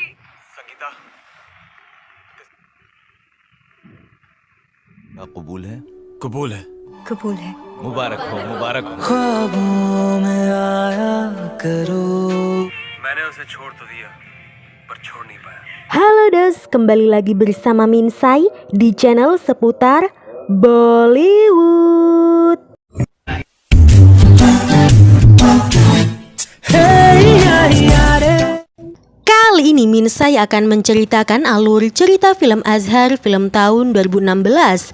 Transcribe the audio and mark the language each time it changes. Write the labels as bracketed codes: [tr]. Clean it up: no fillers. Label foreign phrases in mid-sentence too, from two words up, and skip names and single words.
[hi] संगीता, कबूल है? कबूल है। कबूल है। मुबारक हो, मुबारक हो। ख्वाबों में आया करो। मैंने उसे छोड़ तो दिया, पर छोड़ नहीं पाया। [id] Halo Dos, kembali lagi bersama Minsai di channel seputar Bollywood. Kali ini Minsai akan menceritakan alur cerita film Azhar film tahun 2016.